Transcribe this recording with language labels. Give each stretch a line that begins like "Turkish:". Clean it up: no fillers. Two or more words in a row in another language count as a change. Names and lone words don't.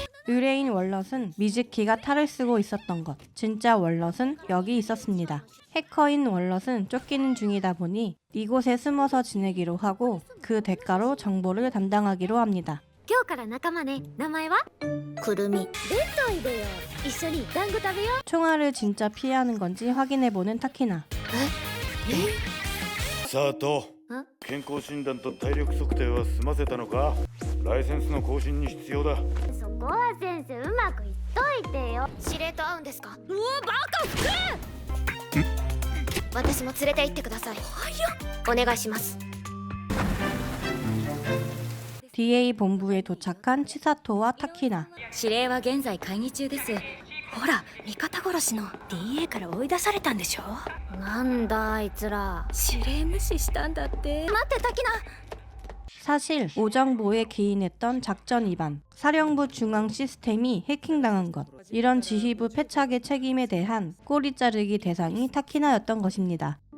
Korean: 의뢰인 월럿은 미즈키가 탈을 쓰고 있었던 것, 진짜 월럿은 여기 있었습니다. 해커인 월럿은 쫓기는 중이다 보니 이곳에 숨어서 지내기로 하고 그 대가로 정보를 담당하기로 합니다.
Japanese: 今日から仲間ね。名前はくるみ。弁当いでよ。一緒に団子食べよう。
Korean: 총알을 진짜 피하는 건지 확인해보는 타키나.
Japanese: 佐藤ん健康診断と体力測定は済ませたのか。ライセンスの更新に必要だ。そこは先生うまくいっといてよ。司令と会うんですか。うわバカ私も連れて行ってください。お願いします。
Korean: DA 본부에 도착한 치사토와 타키나.
Japanese: 指令は現在会議中です。ほら味方殺しの DA から追い出されたんでしょ。なんだあいつら。指令無視したんだって。待ってタキナ。
Korean: 사실 오정보에 기인했던 작전 위반, 사령부 중앙 시스템이 해킹당한 것, 이런 지휘부 패착의 책임에 대한 꼬리 자르기 대상이 타키나였던 것입니다.